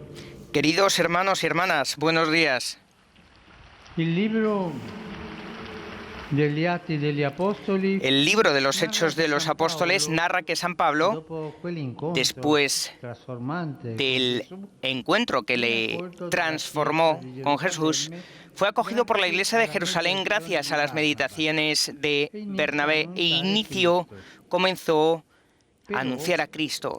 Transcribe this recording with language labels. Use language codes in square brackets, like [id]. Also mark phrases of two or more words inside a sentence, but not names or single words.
[es] Queridos hermanos y hermanas, buenos días. [it] Il libro degli Atti degli Apostoli, [es] El libro de los Hechos de los Apóstoles narra que San Pablo, después del encuentro que le transformó con Jesús, fue acogido por la Iglesia de Jerusalén gracias a las meditaciones de Bernabé e comenzó a anunciar a Cristo.